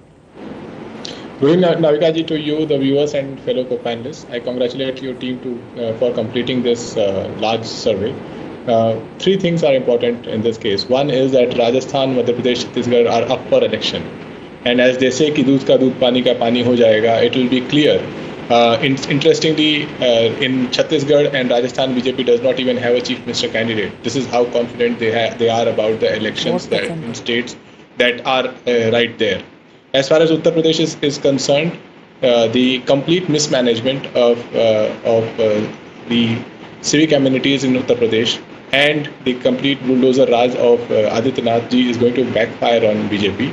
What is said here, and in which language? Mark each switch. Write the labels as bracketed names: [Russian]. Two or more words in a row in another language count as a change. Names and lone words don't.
[English] Good evening, Navika ji, to you, the viewers and fellow co-panelists. I congratulate your team for completing this large survey. 3 things are important in this case. One is that Rajasthan, Madhya Pradesh, Chhattisgarh are up for election. And as they say, [Hindi] कि दूध का दूध, पानी का पानी हो जाएगा, [English] it will be clear. Interestingly, in Chhattisgarh and Rajasthan, BJP does not even have a chief minister candidate. This is how confident they are about the elections in states that are right there. As far as Uttar Pradesh is concerned, the complete mismanagement of the civic amenities in Uttar Pradesh and the complete bulldozer raj of Adityanath ji is going to backfire on BJP.